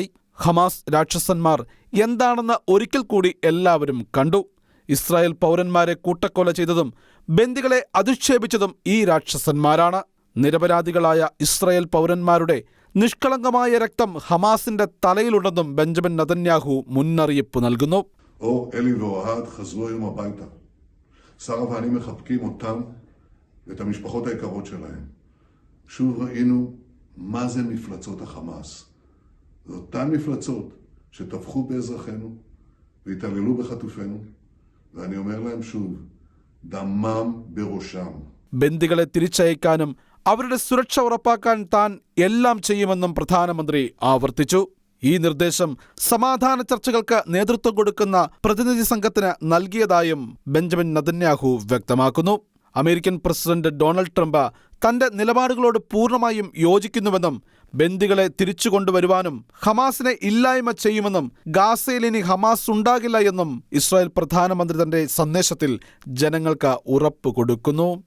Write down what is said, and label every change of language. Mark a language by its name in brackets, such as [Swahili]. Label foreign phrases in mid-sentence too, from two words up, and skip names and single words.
[Malayalam] ഹമാസ് രാക്ഷസന്മാർ എന്താണെന്ന് ഒരിക്കൽ കൂടി എല്ലാവരും കണ്ടു. ഇസ്രായേൽ പൗരന്മാരെ കൂട്ടക്കൊല ചെയ്തതും ബന്ദികളെ അധിക്ഷേപിച്ചതും ഈ രാക്ഷസന്മാരാണ്. നിരപരാധികളായ ഇസ്രായേൽ പൗരന്മാരുടെ നിഷ്കളങ്കമായ രക്തം ഹമാസിന്റെ തലയിലുണ്ടെന്നും ബെഞ്ചമിൻ നെതന്യാഹു മുന്നറിയിപ്പ് നൽകുന്നു. [Hebrew] אלי ואוהד חזרו היום הביתה. שרה ואני מחבקים אותם ואת המשפחות היקרות שלהם. שוב ראינו מה זה מפלצות החמאס. זה אותן מפלצות שטבחו באזרחינו והתעללו בחטופינו, ואני אומר להם שוב, דמם בראשם. [Malayalam] ബന്ദികളെ തിരിച്ചയക്കാനും അവരുടെ സുരക്ഷ ഉറപ്പാക്കാൻ താൻ എല്ലാം ചെയ്യുമെന്നും പ്രധാനമന്ത്രി ആവർത്തിച്ചു. ഈ നിർദ്ദേശം സമാധാന ചർച്ചകൾക്ക് നേതൃത്വം കൊടുക്കുന്ന പ്രതിനിധി സംഘത്തിന് നൽകിയതായും ബെഞ്ചമിൻ നെതന്യാഹു വ്യക്തമാക്കുന്നു. അമേരിക്കൻ പ്രസിഡന്റ് ഡൊണാൾഡ് ട്രംപ് തന്റെ നിലപാടുകളോട് പൂർണ്ണമായും യോജിക്കുന്നുവെന്നും ബന്ദികളെ തിരിച്ചു കൊണ്ടുവരുവാനും ഹമാസിനെ ഇല്ലായ്മ ചെയ്യുമെന്നും ഗാസയിൽ ഇനി ഹമാസ് ഉണ്ടാകില്ല എന്നും ഇസ്രായേൽ പ്രധാനമന്ത്രി തന്റെ സന്ദേശത്തിൽ ജനങ്ങൾക്ക് ഉറപ്പ് കൊടുക്കുന്നു.